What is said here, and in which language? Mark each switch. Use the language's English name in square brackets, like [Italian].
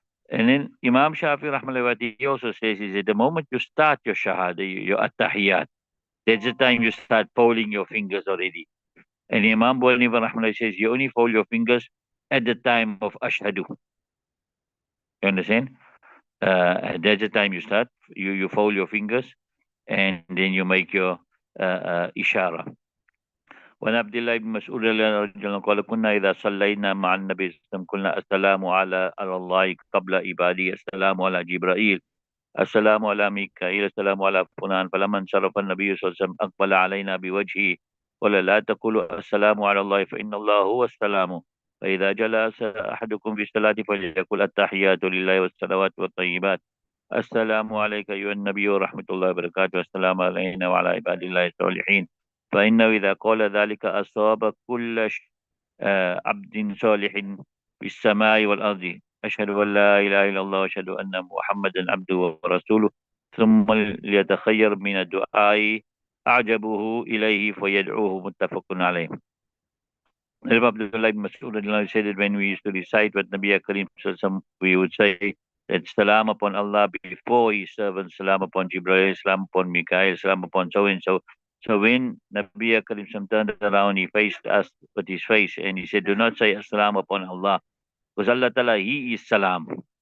[English] And then Imam Shafi rahmallah, what he also says is that the moment you start your shahada, your attahiyat, that's the time you start folding your fingers already. And Imam Bonifa rahmallah says you only fold your fingers at the time of ashhadu. You understand? That's the time you start. You fold your fingers and then you make your ishara. [Arabic] وعن عبد الله بن مسعود رضي الله عنه قال كنا إذا صلينا مع النبي صلى الله عليه وسلم قلنا السلام على الله قبل عبادي، السلام على جبرائيل، السلام على ميكائيل، السلام على فلان. فلما انصرف النبي صلى الله عليه وسلم أقبل علينا بوجهه قال لا تقولوا السلام على الله فإن الله هو السلام، فإذا جلس أحدكم في الصلاة فليقل التحيات لله والصلوات والطيبات، السلام عليك أيها النبي ورحمة الله وبركاته، السلام علينا وعلى عباد الله الصالحين، فإنه إذا قال ذلك أصاب كل عبد صالح في السماء والأرض. أشهد أن لا إله إلا الله وأشهد أن محمدا عبده ورسوله، ثم ليتخير من الدعاء أعجبه إليه فيدعوه. متفق عليه. [English] Abdullah ibn Mas'ud said that when we used to recite with Nabi Karim, we would say that salam upon Allah before his servants, salam upon Jibreel, salam upon Mikael, salam upon so and so. So when Nabi Karim turned around, he faced us with his face and he said, do not say assalam upon Allah, because Allah Ta'ala, He is salam.